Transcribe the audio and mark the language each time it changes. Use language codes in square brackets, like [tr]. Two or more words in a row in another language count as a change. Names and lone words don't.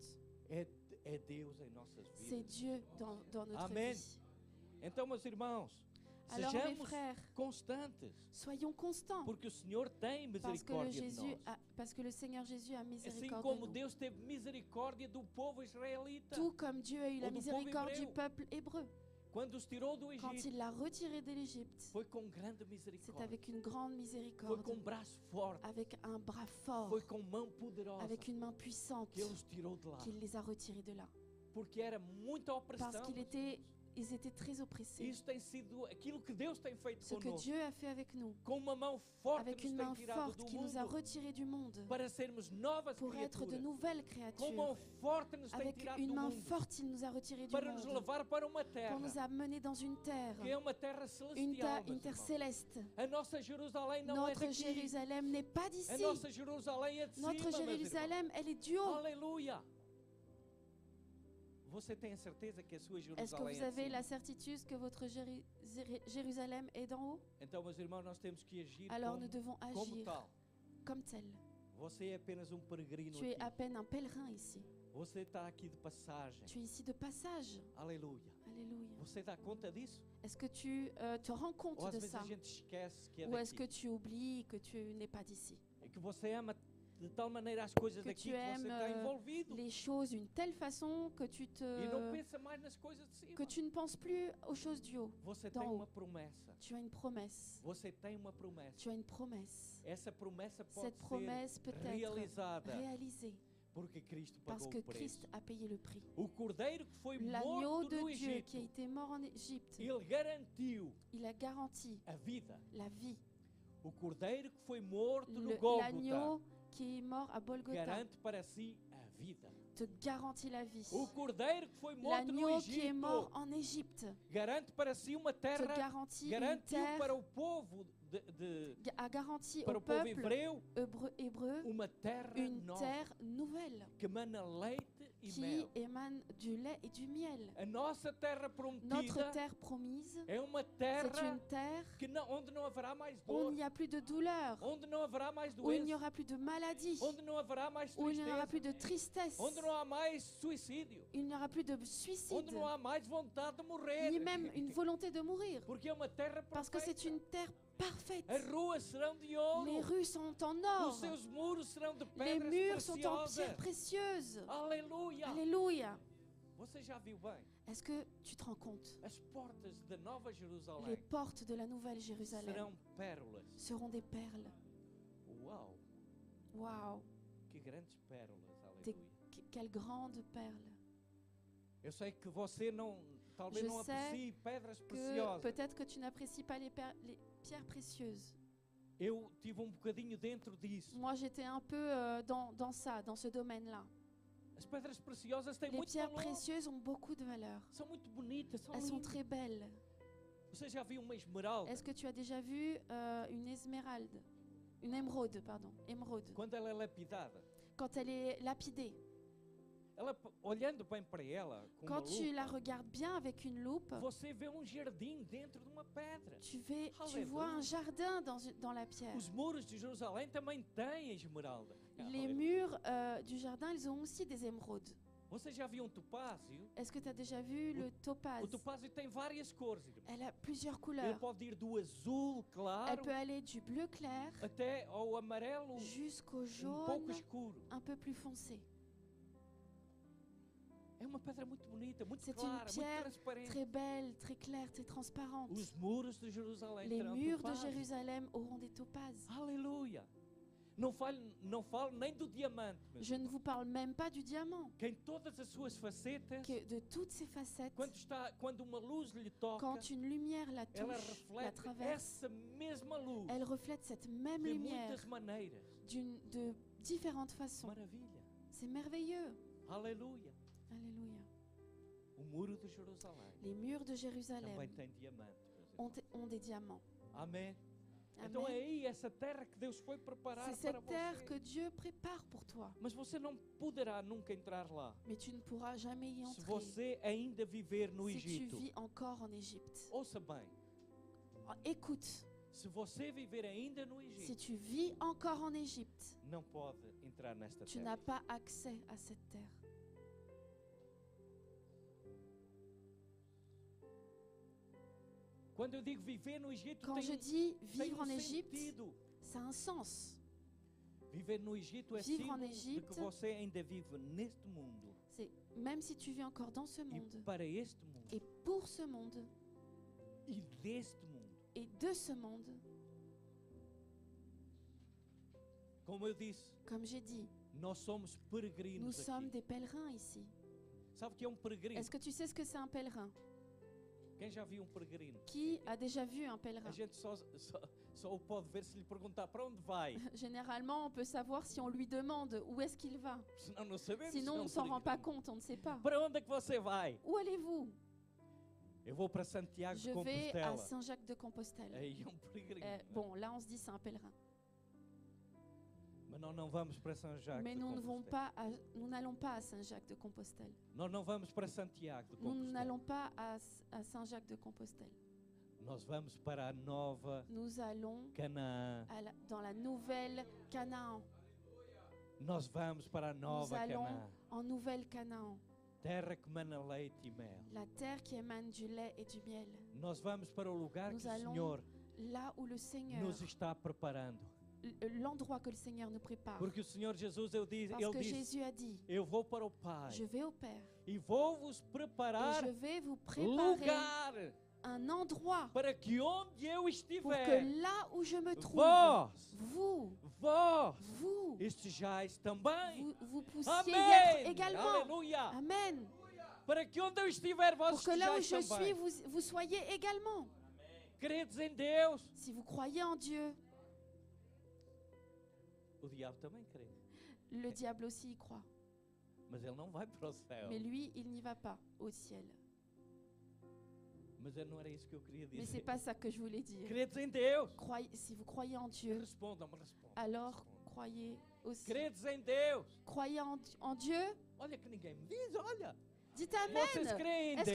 [pt] É Deus em nossas [fr] C'est [pt] vidas. [fr] Dieu dans notre Amen. vie. [pt] Então, meus irmãos, [fr] Alors mes [pt] sejamos [fr] frères, [pt] constantes, [fr] soyons constants [pt] porque o Senhor tem [fr] parce que, [pt] misericórdia de nós. [fr] parce que le Seigneur Jésus a [pt] Assim [fr] miséricorde [pt] como [fr] de nous. [pt] Deus teve misericórdia do povo israelita, [fr] Tout comme Dieu a eu la [pt] Ou do [fr] miséricorde [pt] povo [fr] du [pt] hébreu. [fr] peuple hébreu. [pt] quando os tirou do [fr] Quand [pt] Egito, [fr] il l'a retiré de l'Égypte, [pt] foi com grande [fr] c'est [pt] misericórdia, [fr] avec une grande [pt] foi [fr] miséricorde, [pt] com braço forte, [fr] avec un bras fort, [pt] foi com mão poderosa [fr] avec une main puissante, [pt] que Ele os tirou de lá, [fr] qu'il les a retirés de là. [pt] porque era muita opressão. [fr] Parce qu'ils étaient très oppressés. [pt] Isso tem sido aquilo que Deus tem feito [fr] Ce que [pt] conosco, [fr] Dieu a fait avec nous, [pt] com uma mão forte [fr] avec [pt] que [fr] une [pt] nos [fr] main [pt] tem tirado [fr] forte [pt] do [fr] qui nous a [pt] mundo [fr] retirés du monde, [pt] para sermos novas [fr] pour être de [pt] criaturas. [fr] nouvelles [pt] Com [fr] créatures. [pt] mão forte nos tem [fr] Avec [pt] tirado [fr] une [pt] do [fr] main [pt] mundo [fr] forte, il nous a retirés du [pt] para nos [fr] monde, [pt] levar para uma [fr] pour [pt] terra [fr] nous amener dans une terre, [pt] que é uma terra [fr] une [pt] celestial. [fr] terre, une terre [pt] meus irmãos. [fr] céleste. [pt] A nossa Jerusalém não é [fr] Notre [pt] daqui. [fr] Jérusalem n'est pas [pt] A [fr] d'ici. [pt] nossa Jerusalém é de [fr] Notre [pt] cima, meus irmãos. [fr] Jérusalem, elle est du haut. [pt] Aleluia. Você tem a certeza que a sua [fr] Est-ce que [pt] Jerusalém [fr] vous [pt] é de [fr] avez [pt] cima? [fr] la certitude que votre Jérusalem est d'en haut? [pt] Então, meus irmãos, nós temos que agir [fr] Alors nous devons [pt] como [fr] agir [pt] tal. [fr] comme tel. [pt] Você é apenas peregrino [fr] Tu es [pt] aqui. [fr] à peine un pèlerin ici. [pt] Você está aqui de passagem. [fr] Tu es ici de passage. [pt] Aleluia. [fr] Alléluia. [pt] Você dá conta disso? [fr] Est-ce que tu te rends [pt] Ou [fr] compte [pt] às [fr] de [pt] vezes [fr] ça? [pt] a gente esquece que é [fr] Ou est-ce que [pt] daqui? [fr] tu oublies que tu n'es pas d'ici? [pt] É que você ama de tal maneira as coisas [fr] Que [pt] daqui [fr] tu [pt] que você [fr] aimes [pt] está envolvido. [fr] les choses d'une telle façon que [pt] E não pensa mais nas coisas de cima. [fr] que tu ne penses plus aux choses du haut. [pt] Você [fr] d'en [pt] tem [fr] haut. [pt] uma promessa. [fr] Tu as une promesse. [pt] Você tem uma promessa. [fr] Tu as une promesse. [pt] Essa promessa pode [fr] Cette promesse peut [pt] ser [fr] être [pt] realizada [fr] réalisée [pt] porque Cristo [fr] parce [pt] pagou [fr] que [pt] o preço. [fr] Christ a payé le prix. [pt] O cordeiro que foi [fr] L'agneau [pt] morto [fr] de [pt] no [fr] Dieu [pt] Egito, [fr] qui a été mort en Égypte, [pt] ele garantiu [fr] il a garanti [pt] a vida. [fr] la vie. [pt] O cordeiro que foi morto no [fr] L'agneau [pt] Gólgota [fr] qui est mort à Golgotha [pt] garante para si a vida. [fr] te garantit la vie. [pt] O cordeiro que foi morto no [fr] L'agneau qui est mort [pt] Egito [fr] en Égypte [pt] garante para si uma [fr] te [pt] terra, [fr] garantit une [pt] garantiu para [fr] terre, [pt] o povo [fr] a garanti [pt] para [fr] au [pt] o povo [fr] peuple [pt] hebreu [fr] hébreu [pt] uma terra [fr] une [pt] nova [fr] terre nouvelle [pt] que mana leite e [fr] qui [pt] mel. [fr] émane du lait et du miel. [pt] A nossa terra [fr] Notre [pt] prometida [fr] terre promise, [pt] é uma [fr] c'est [pt] terra [fr] une terre [pt] que onde não haverá mais [fr] où [pt] dor, [fr] il n'y a plus de douleur, [pt] onde não haverá mais [fr] où il n'y [pt] doença, [fr] aura plus de maladie, [pt] onde não haverá mais [fr] où il n'y aura plus [pt] tristeza, [fr] de tristesse, [pt] onde não há mais suicídio, [fr] il n'y aura plus de [pt] onde [fr] suicide, [pt] não há mais vontade de morrer, [fr] ni même une volonté de mourir, [pt] porque é uma terra [fr] parce que c'est [pt] perfeita. [fr] une terre parfaite. [pt] As ruas serão de [fr] Les [pt] ouro, [fr] rues sont en [pt] os [fr] or, [pt] seus muros serão de [fr] les [pt] pedras [fr] murs sont en [pt] preciosas. [fr] pierres précieuses. [pt] Aleluia! [fr] Alléluia. [pt] Você já viu bem? [fr] Est-ce que tu te rends compte? [pt] As portas da Nova [fr] Les [pt] Jerusalém [fr] portes de la Nouvelle Jérusalem [pt] serão pérolas. [fr] seront des perles. [pt] Uau! [fr] Waouh, [pt] Que grandes pérolas, [fr] Des- [pt] aleluia. [fr] quelles grandes perles. [pt] Eu sei que você não talvez [fr] Je [pt] não [fr] sais [pt] aprecie pedras [fr] que [pt] preciosas. [fr] peut-être que tu n'apprécies pas les pierres précieuses. [pt] Eu tive bocadinho dentro disso. [fr] Moi, j'étais un peu dans ça, dans ce domaine-là. [pt] As pedras preciosas têm [fr] Les [pt] muito [fr] pierres [pt] valor. [fr] précieuses ont beaucoup de valeur. [pt] São muito bonitas, são [fr] Elles sont [pt] lindas. [fr] très belles. [pt] Você já viu uma esmeralda? [fr] Est-ce que tu as déjà vu une esmeralde? Une émeraude, pardon. Émeraude. [pt] Quando ela é lapidada, [fr] Quand elle est lapidée. [pt] olhando bem para ela, com [fr] Quand [pt] uma [fr] tu [pt] lupa, [fr] la regardes bien avec une loupe, [pt] você vê jardim dentro de uma pedra. [fr] tu vois Alléluia. un jardin dans la pierre. [pt] Os muros de Jerusalém também têm esmeralda. [fr] Les Alléluia. murs du jardin, ils ont aussi des émeraudes. [pt] Você já viu topázio? [fr] Est-ce que tu as déjà vu le topaz? [pt] O topázio tem várias cores, irmão. [fr] Elle a plusieurs [pt] Ele [fr] couleurs. [pt] pode ir do azul claro [fr] Elle peut aller du bleu clair [pt] até ao amarelo [fr] jusqu'au [pt] pouco [fr] jaune [pt] escuro. [fr] un peu plus foncé. [pt] É uma pedra muito bonita, muito [fr] C'est une [pt] clara, muito [fr] pierre [pt] transparente. [fr] Très belle, très claire, très transparente. [pt] Os muros de Jerusalém [fr] Les [pt] terão [fr] murs de [pt] topázio. [fr] Jérusalem auront des topazes. [pt] Aleluia! Não falo nem do diamante, mas [fr] Je ne vous parle même pas du diamant, [pt] que em todas as suas facetas, [fr] que de toutes ses facettes, [pt] quando uma luz lhe toca, [fr] quand une lumière la [pt] ela [fr] touche, la [pt] reflete [fr] traverse, [pt] essa mesma luz [fr] elle reflète cette même [pt] de [fr] lumière [pt] muitas maneiras. [fr] de différentes façons. [pt] Maravilha! [fr] C'est merveilleux. [pt] Aleluia! [fr] Alléluia. [pt] O muro de Jerusalém [fr] Les murs de [pt] também [fr] Jérusalem [pt] tem diamantes. meus irmãos. [fr] ont des diamants. [pt] Amém. Então é [fr] Amen. [pt] aí essa terra que Deus foi preparar [fr] C'est [pt] para [fr] cette terre [pt] você. [fr] que Dieu prépare pour toi. [pt] Mas você não poderá nunca entrar lá [fr] Mais tu ne pourras jamais y [pt] se [fr] entrer [pt] você ainda viver no [fr] si tu [pt] Egito. [fr] vis encore en Égypte. [pt] Ouça bem, [fr] Écoute, [pt] se você viver ainda no [fr] si [pt] Egito, [fr] tu vis encore en Égypte, [pt] não pode entrar nesta [fr] tu [pt] terra. [fr] n'as pas accès à cette terre. [pt] Quando eu digo viver no Egito, [fr] Quand je [pt] tem, [fr] dis [pt] tem [fr] vivre en Égypte, [pt] sentido. [fr] ça a un sens. [pt] Viver no Egito é [fr] Vivre en [pt] símbolo de [fr] Égypte, [pt] que você ainda vive neste mundo [fr] C'est même si tu vis encore dans ce [pt] e [fr] monde, [pt] para este mundo [fr] et pour ce monde, [pt] e deste mundo. [fr] et de ce monde, [pt] Como eu disse, [fr] comme j'ai dit, [pt] nós somos peregrinos [fr] nous sommes [pt] aqui. [fr] des pèlerins ici. [pt] Sabe o que é peregrino? [fr] Est-ce que tu sais ce que c'est un pèlerin? [pt] Quem já viu peregrino? [fr] Qui a déjà vu un [pt] A [fr] pèlerin? [pt] gente só o pode ver se lhe perguntar para onde vai. [fr] Généralement, on peut savoir si on lui demande où est-ce qu'il va. [pt] Senão não sabemos. [fr] Sinon, [pt] se é [fr] on ne s'en rend pas [pt] peregrino. [fr] compte, on ne sait pas. [pt] Para onde é que você vai? [fr] Où allez-vous? [pt] Eu vou para Santiago [fr] Je [pt] de [fr] vais à [pt] Compostela. [fr] Saint-Jacques de Compostelle. [pt] Aí é peregrino. [fr] Bon, là, on se dit c'est un pèlerin. [pt] Mas nós não vamos para São Jacques [fr] Mais [pt] de [fr] nous [pt] Compostela. [fr] nous n'allons pas à Saint-Jacques de Compostelle. [pt] Nós não vamos para Santiago de [fr] Nous [pt] Compostela. [fr] n'allons pas à Saint-Jacques de Compostelle. [pt] Nós vamos para a nova [fr] Nous allons [pt] Canaã. [fr] dans la nouvelle Canaan. [pt] Nós vamos para a [fr] Nous [pt] nova [fr] allons [pt] Canaã. [fr] en nouvelle Canaan. [pt] Terra que mana leite e mel. [fr] La terre qui émane du lait et du miel. [pt] Nós vamos para o lugar [fr] Nous [pt] que o [fr] allons [pt] Senhor [fr] là où le Seigneur, [pt] nos está preparando. [fr] l'endroit que le Seigneur nous prépare. [pt] Porque o Senhor Jesus, [fr] Parce [pt] ele [fr] que [pt] disse, [fr] Jésus a dit, [pt] eu vou para o Pai [fr] je vais au Père [pt] e vou-vos [fr] et [pt] preparar [fr] je vais vous préparer [pt] lugar [fr] un endroit [pt] para que onde eu [fr] pour que [pt] estiver, [fr] là où je me trouve, [pt] vós, [fr] vous, [pt] vós estejais também. [fr] vous puissiez y [pt] Amém! [fr] être également. [pt] Aleluia! [fr] Amen. [pt] Para que onde eu estiver, vós [fr] Pour que là où [pt] estejais [fr] je [pt] também. [fr] suis, vous soyez également. [pt] Credes em Deus. [fr] Si vous croyez en Dieu, [pt] O diabo também crê, [fr] le diable aussi y croit. [pt] mas ele não vai para o céu. [fr] Mais lui, il n'y va pas au ciel. [pt] Mas não era isso que eu queria [fr] Mais [pt] dizer. [fr] c'est pas ça que je voulais dire. [pt] Credes em Deus. [fr] Si vous croyez en Dieu, [pt] Respondam-me. [fr] alors croyez aussi. [pt] Credes em Deus. [fr] Croyez en Dieu. [pt] Olha que ninguém me diz, olha. [fr] Dites [pt] Vocês [fr] Amen. [pt] creem em